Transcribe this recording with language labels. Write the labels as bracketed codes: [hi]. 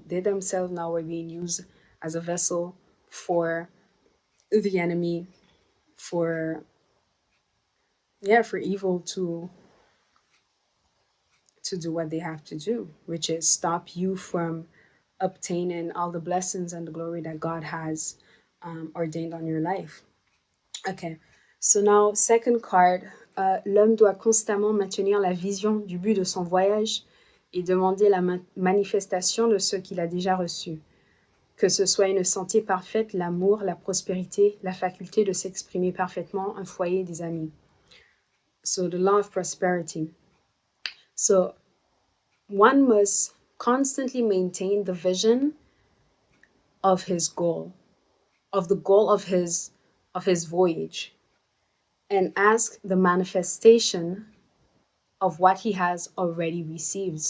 [en] They themselves now are being used as a vessel for the enemy, for for evil to do what they have to do, which is stop you from obtaining all the blessings and the glory that God has ordained on your life. Okay, so now second card, [fr] l'homme doit constamment maintenir la vision du but de son voyage et demander la manifestation de ce qu'il a déjà reçu. Que ce soit une santé parfaite, l'amour, la prospérité, la faculté de s'exprimer parfaitement, un foyer, des amis. [en] So the law of prosperity. So one must constantly maintain the vision of his goal, of the goal of his voyage, and ask the manifestation of what he has already received.